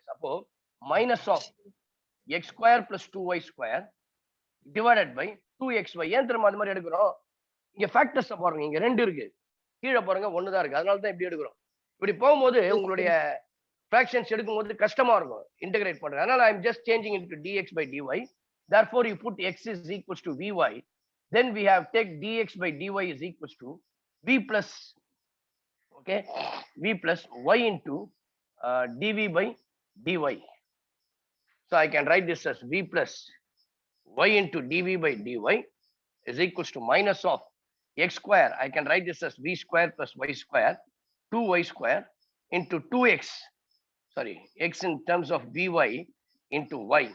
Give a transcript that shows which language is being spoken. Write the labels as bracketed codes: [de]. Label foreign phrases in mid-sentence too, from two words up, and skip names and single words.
[en] அப்போ minus of x square plus 2y square divided by 2xy. [ta] ஏன் திரும்ப அது மாதிரி எடுக்கிறோம், இங்க ஃபேக்டர்ஸ் பாருங்க, இங்க 2 இருக்கு, கீழே பாருங்க 1 தான் இருக்கு. அதனால தான் இப்படி எடுக்கிறோம். இப்படி போகும்போது உங்களுடைய fractions எடுக்கும்போது கஷ்டமா இருக்கும் இன்டகிரேட் பண்றது. [en] அதனால I am just changing it to dx by dy. Therefore you put x is equals to vy. Then we have take dx by dy is equals to v plus, okay, v plus y into dv by dy. So I can write this as v plus y into dv by dy is equals to minus of x square. I can write this as v square plus y square, 2y square into 2x, sorry, x in terms of vy into y.